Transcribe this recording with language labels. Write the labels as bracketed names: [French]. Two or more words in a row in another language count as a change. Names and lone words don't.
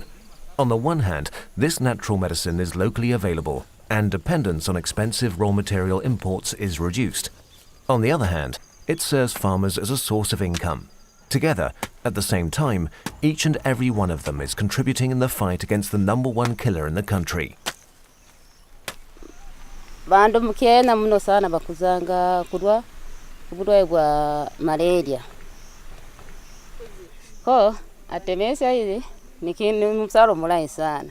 [English] On the one hand, this natural medicine is locally available and dependence on expensive raw material imports is reduced. On the other hand, it serves farmers as a source of income. Together, at the same time, each and every one of them is contributing in the fight against the #1 killer in the country. [Nyakyusa-Ngonde] Bandu mukena muno sana bakuzanga kulwa ubulwaye bwa malaria. Ko Artemisia ile ni msalo mulayi sana.